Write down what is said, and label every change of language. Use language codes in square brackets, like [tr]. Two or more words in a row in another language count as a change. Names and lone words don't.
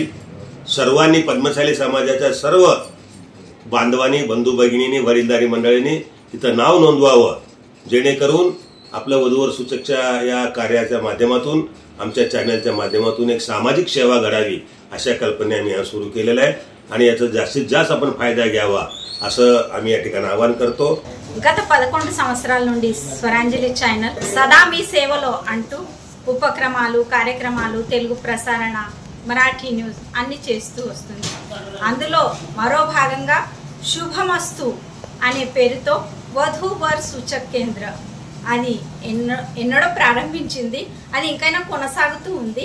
[mr] सर्वांनी पद्मशाली समाजाच्या सर्व बांधवांनी, बंधू भगिनींनी, वडीलधारी मंडळींनी तिथं नाव नोंदवावं, जेणेकरून आपल्या वधूवर सूचकच्या या कार्याच्या माध्यमातून, आमच्या चॅनलच्या माध्यमातून एक सामाजिक सेवा घडावी अशा कल्पने आम्ही सुरू केलेल्या आहे आणि याचा जास्तीत जास्त आपण फायदा घ्यावा असं आम्ही या ठिकाणी आवाहन करतो। [te] గత 11 సంవత్సరాల నుండి స్వరాంజలి ఛానల్ సదా మీ సేవలో అంటూ ఉపక్రమాలు, కార్యక్రమాలు, తెలుగు ప్రసారణ, మరాఠీ న్యూస్ అన్ని చేస్తూ వస్తుంది। అందులో మరో భాగంగా శుభమస్తు అనే పేరుతో వధూవర్ సూచక్ కేంద్ర అది ఎన్నడో ప్రారంభించింది, అది ఇంకైనా కొనసాగుతూ ఉంది।